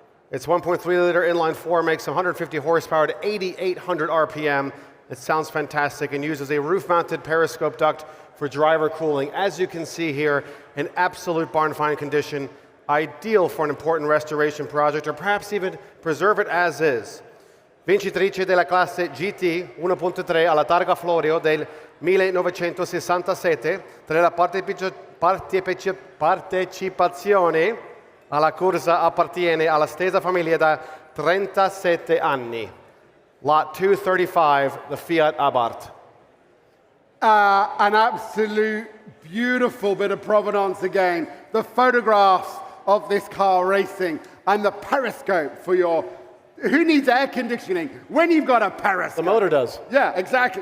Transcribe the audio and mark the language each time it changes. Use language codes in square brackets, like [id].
[en] Its 1.3-liter inline-4 makes 150 horsepower to 8,800 RPM. It sounds fantastic and uses a roof-mounted periscope duct for driver cooling. As you can see here, in absolute barn-find condition, ideal for an important restoration project, or perhaps even preserve it as is. [it] Vincitrice della classe GT 1.3 alla Targa Florio del 1967, tra la partecipazione alla corsa appartiene alla stessa famiglia da 37 anni. [en] Lot 235, the Fiat Abarth. An absolute beautiful bit of provenance again. The photographs of this car racing and the periscope for your... Who needs air conditioning when you've got a periscope? The motor does. Yeah, exactly.